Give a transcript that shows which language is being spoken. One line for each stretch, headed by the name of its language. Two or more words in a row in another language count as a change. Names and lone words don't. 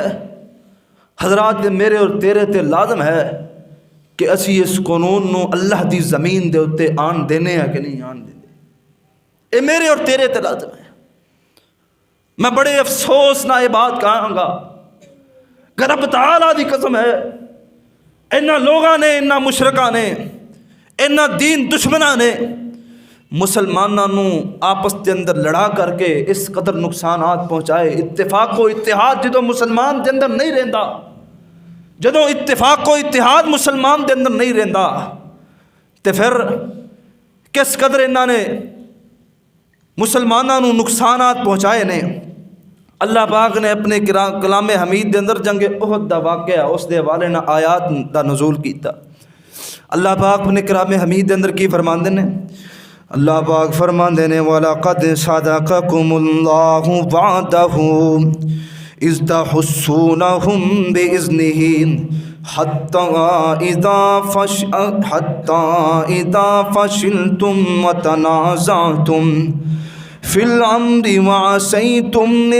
Punjabi: حضرات، میرے اور تیرے تے لازم ہے کہ اسی اس قانون نو اللہ دی زمین دے اتے آن دینے ہیں کہ نہیں آن دینے، اے میرے اور تیرے تے لازم ہے۔ میں بڑے افسوس نہ یہ بات کہاں گا کہ رب تعالیٰ دی قسم ہے، انہاں لوگاں نے، انہاں مشرکاں نے، انہاں دین دشمناں نے مسلمانوں نو آپس کے اندر لڑا کر کے اس قدر نقصانات پہنچائے۔ اتفاق و اتحاد جدو مسلمان دے اندر نہیں رہندا، جدو اتفاق و اتحاد مسلمان دے اندر نہیں رہندا، تو پھر کس قدر انہاں نے مسلمانوں نو نقصانات پہنچائے نے۔ اللہ پاک نے اپنے کلام حمید دے اندر جنگ احد دا واقعہ اس دے حوالے نہ آیات دا نزول کیتا۔ اللہ پاک اپنے کلام حمید دے اندر کی فرماندے نے؟ اللہ پاک فرماندے نے
Arabic: وَلَقَدْ صَدَقَكُمُ اللَّهُ وَعْدَهُ إِذْ تَحُسُّونَهُمْ بِإِذْنِهِ حَتَّى إِذَا فَشِلْتُمْ وَتَنَازَعْتُمْ فِي الْأَمْرِ وَعَصَيْتُمْ مِنْ